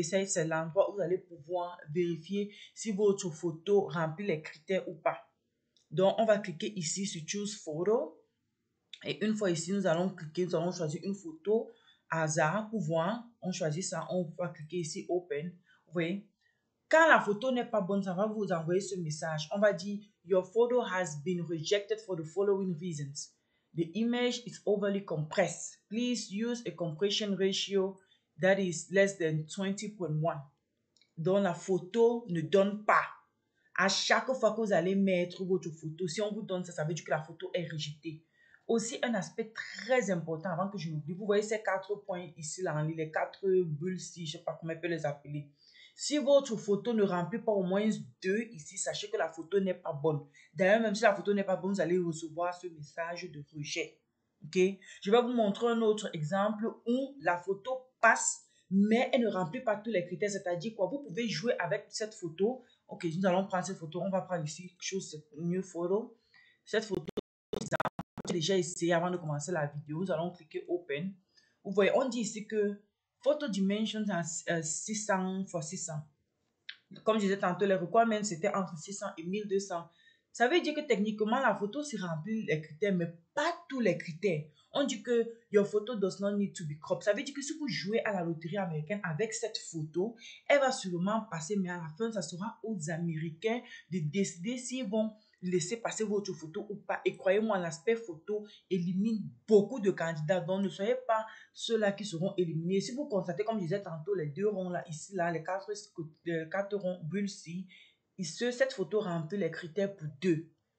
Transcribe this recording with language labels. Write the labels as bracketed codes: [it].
[fr] Et ça, c'est l'endroit où vous allez pouvoir vérifier si votre photo remplit les critères ou pas. Donc, on va cliquer ici sur Choose Photo. Et une fois ici, nous allons cliquer, nous allons choisir une photo hasard pour voir. On choisit ça, on va cliquer ici Open. Vous voyez, Quand la photo n'est pas bonne, ça va vous envoyer ce message. On va dire, [en] your photo has been rejected for the following reasons. The image is overly compressed. Please use a compression ratio that is less than 20.1. [fr] Donc, la photo ne donne pas. À chaque fois que vous allez mettre votre photo, si on vous donne ça, ça veut dire que la photo est rejetée. Aussi, un aspect très important avant que je n'oublie, vous voyez ces 4 points ici, là, les 4 bulles ici, je ne sais pas comment on peut les appeler. Si votre photo ne remplit pas au moins 2 ici, sachez que la photo n'est pas bonne. D'ailleurs, même si la photo n'est pas bonne, vous allez recevoir ce message de rejet. Ok? Je vais vous montrer un autre exemple où la photo passe, mais elle ne remplit pas tous les critères. C'est-à-dire quoi? Vous pouvez jouer avec cette photo. Ok, nous allons prendre cette photo. On va prendre ici quelque chose, new photo. Cette photo, j'ai déjà essayé avant de commencer la vidéo. Nous allons cliquer Open. Vous voyez, on dit ici que Photo Dimensions à 600 x 600. Comme je disais tantôt, les requirements, c'était entre 600 et 1200. Ça veut dire que techniquement, la photo s'y remplit les critères, mais pas tous les critères. On dit que [en] your photo does not need to be cropped. [fr] Ça veut dire que si vous jouez à la loterie américaine avec cette photo, elle va sûrement passer, mais à la fin, ça sera aux Américains de décider s'ils vont laisser passer votre photo ou pas. Et croyez-moi, l'aspect photo élimine beaucoup de candidats. Donc, ne soyez pas ceux-là qui seront éliminés. Si vous constatez, comme je disais tantôt, les 2 ronds là, ici, là, les 4 ronds bulles-ci, cette photo remplit les critères pour 2.